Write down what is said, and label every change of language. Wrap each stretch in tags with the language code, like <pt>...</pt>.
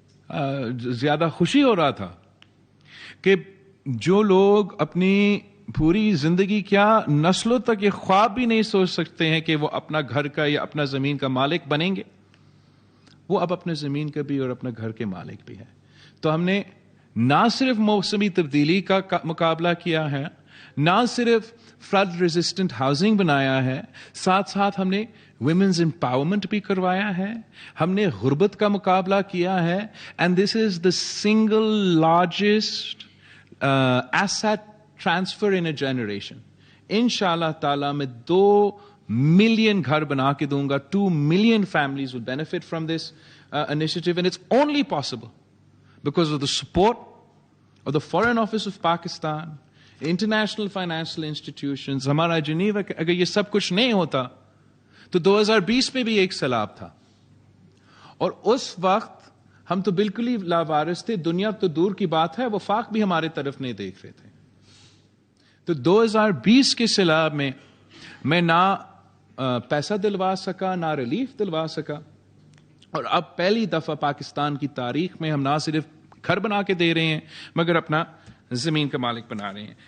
<ur>زیادہ خوشی ہو رہا تھا کہ جو لوگ اپنی پوری زندگی کیا نسلوں تک یہ خواب بھی نہیں سوچ سکتے ہیں کہ وہ اپنا گھر کا یا اپنا زمین کا مالک بنیں گے، وہ اب اپنے زمین کا بھی اور اپنا گھر کے مالک بھی ہے. تو ہم نے نہ صرف موسمی تبدیلی کا مقابلہ کیا ہے، نہ صرف فلڈ ریزسٹنٹ ہاؤسنگ بنایا ہے، ساتھ ساتھ ہم نے ویمنز امپاورمنٹ بھی کروایا ہے، ہم نے غربت کا مقابلہ کیا ہے.</ur> <en>And this is the single largest asset transfer in a generation.</en> <ur>ان شاء اللہ تعالیٰ میں 2 ملین گھر بنا کے دوں گا.</ur> <en>2 million families will benefit from this initiative, and it's only possible because of the support of the Foreign Office of Pakistan, international financial institutions.</en> <ur>ہمارا Geneva, اگر یہ سب کچھ نہیں ہوتا تو 2020 میں بھی ایک سیلاب تھا، اور اس وقت ہم تو بالکل ہی لاوارث تھے. دنیا تو دور کی بات ہے، وفاق بھی ہمارے طرف نہیں دیکھ رہے تھے. تو 2020 کے سیلاب میں نہ پیسہ دلوا سکا، نہ ریلیف دلوا سکا، اور اب پہلی دفعہ پاکستان کی تاریخ میں ہم نہ صرف گھر بنا کے دے رہے ہیں مگر اپنا زمین کا مالک بنا رہے ہیں.</ur>